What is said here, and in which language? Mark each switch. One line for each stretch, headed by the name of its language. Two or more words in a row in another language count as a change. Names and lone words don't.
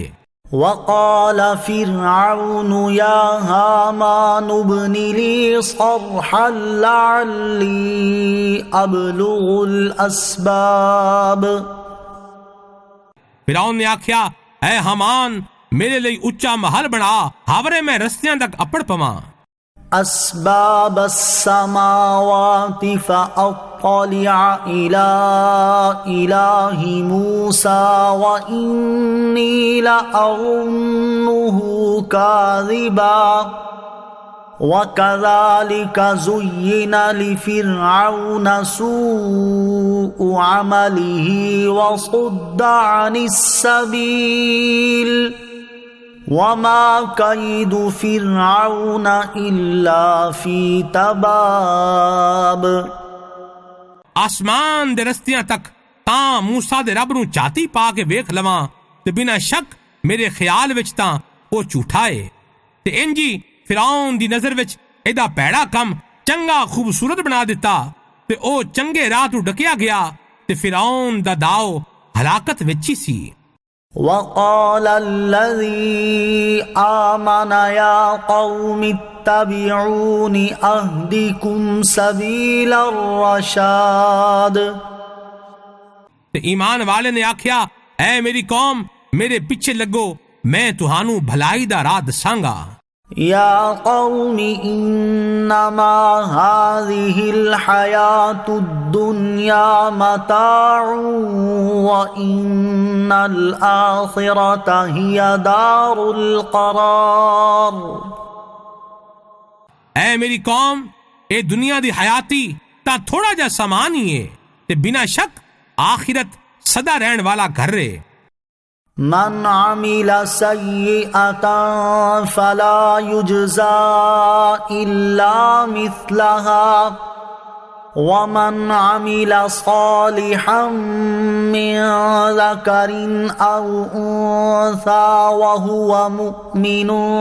Arabic: وقال فرعون يا هامان ابن لي صرحا لعلي أبلغ الأسباب۔
Punjabi: فرعون نے آکھیا اے حامان میرے لئی اچا محل بنا ہاورے میں رستیاں تک اپڑ پواں۔
Arabic: أسباب السماوات فأطلع إلى إله موسى وإني لأظنه كاذبا وكذلك زين لفرعون سوء عمله وصد عن السبيل وما كيد فرعون إلا في تباب۔
Punjabi: آسمان دے رستیاں تک تاں موسیٰ دے رب نوں چاتی پا کے ویکھ لواں تے بنا شک میرے خیال وچ تاں او جھوٹا ہے تے انجی فرعون دی نظر وچ ایڈا پیڑا کم چنگا خوبصورت بنا دیتا تے او چنگے راہ تو ڈکیا گیا تے فرعون دا داؤ ہلاکت وچ ہی سی۔
Arabic: وقال الذي آمن يا قوم اتبعون أهدكم سبيل الرشاد۔
Punjabi: ایمان والے نے آکھیا اے میری قوم میرے پیچھے لگو میں تہانوں بھلائی دا راہ دساں گا۔
Arabic: يا قوم إنما هذه الحياة الدنيا متاع وإن الآخرة هي دار القرار۔
Punjabi: اے میری قوم اے دنیا دی حیاتی تا تھوڑا جا سامان ہی ہے تے بنا شک آخرت سدا رہن والا گھر ہے۔
Arabic: من عمل سيئة فلا يجزى إلا مثلها ومن عمل صالحا من ذكر أو أنثى وهو مؤمن